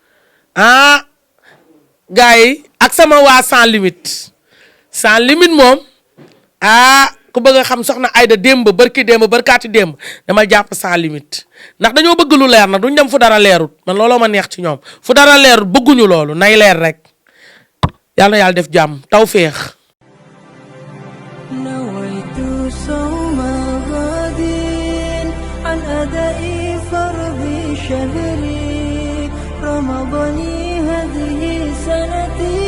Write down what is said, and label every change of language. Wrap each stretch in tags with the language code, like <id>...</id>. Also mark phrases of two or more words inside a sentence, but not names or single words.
<wo>gars yi ak sama waa</wo> <fr>sans limite</fr> <wo>moom ku bëgg a xam soxna Aida barkaati démb dama jàpp</wo> <fr>sans limite</fr> <wo>ndax dañoo bëgg lu leer na duñ dem fu dara leerut man looloo ma neex ci ñoom fu dara leerut bëgguñu loolu nay leer rek yàlla na yàlla def jàmm tawféex.</wo> <ar>نويت صوم غد عن أداء فرض شهر رمضان هذه السنة</ar>